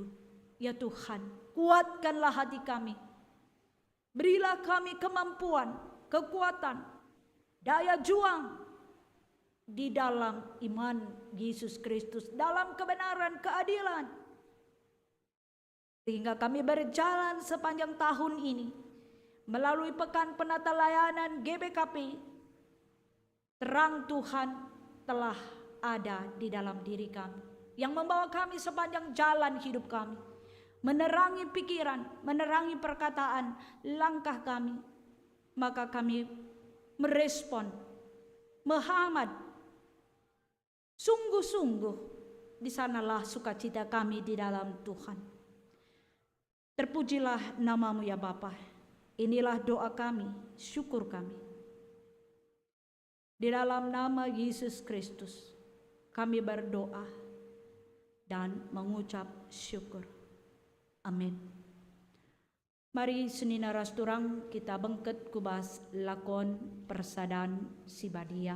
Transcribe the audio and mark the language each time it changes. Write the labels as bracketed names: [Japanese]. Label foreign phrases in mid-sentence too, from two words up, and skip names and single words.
[Indonesian] Ya Tuhan, kuatkanlah hati kami. Berilah kami kemampuan, kekuatan, daya juang di dalam iman Yesus Kristus, dalam kebenaran, keadilan, Sehingga kami berjalan sepanjang tahun ini melalui pekan penata layanan GBKP. Terang Tuhan telah ada di dalam diri kami, yang membawa kami sepanjang jalan hidup kami, menerangi pikiran, menerangi perkataan, langkah kami. Maka kami merespon, menghamad, sungguh-sungguh di sanalah sukacita kami di dalam Tuhan. Terpujilah nama-Mu ya Bapa. Inilah doa kami, syukur kami. Di dalam nama Yesus Kristus kami berdoa dan mengucap syukur. Amin. [Batak Karo] Mari senina rasturang kita bengket kubas lakon persadaan sibadia.